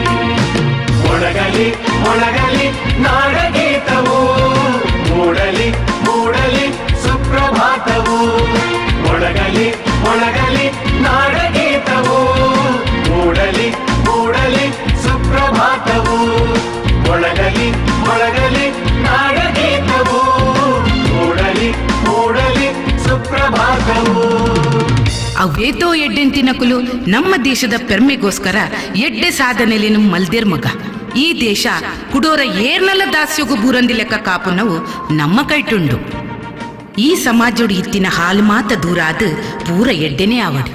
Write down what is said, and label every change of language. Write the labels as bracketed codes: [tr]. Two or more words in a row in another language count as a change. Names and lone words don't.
[kn] ಮೊಳಗಲಿ ಮೊಳಗಲಿ ನಾಡಗೀತವು, ಮೂಡಲಿ ಮೂಡಲಿ ಸುಪ್ರಭಾತವು. ಮೊಳಗಲಿ ಮೊಳಗಲಿ ನಾಡಗೀತವು, ಮೂಡಲಿ ಮೂಡಲಿ ಸುಪ್ರಭಾತವು. ಮೊಳಗಲಿ ಮೊಳಗಲಿ ನಾಡಗೀತವು, ಮೂಡಲಿ ಮೂಡಲಿ ಸುಪ್ರಭಾತವು. [tcy] ಅವೇತೋ ಎಡ್ಡೆಂತಿನಕುಲು ನಮ್ಮ ದೇಶದ ಪೆರ್ಮೆಗೋಸ್ಕರ ಎಡ್ಡೆ ಸಾಧನೆಲೇನು ಮಲ್ದೇರ್ ಮಗ. ಈ ದೇಶ ಕುಡೋರ ಏರ್ನಲ್ಲ ದಾಸ್ಯೋಗು ಬೂರಂದಿ ಲೆಕ್ಕ ಕಾಪುನವು ನಮ್ಮ ಕೈಟುಂಡು. ಈ ಸಮಾಜೋಡು ಇತ್ತಿನ ಹಾಲು ಮಾತ ದೂರ ಆದ ಪೂರ ಎಡ್ಡೆನೇ ಆವಡು.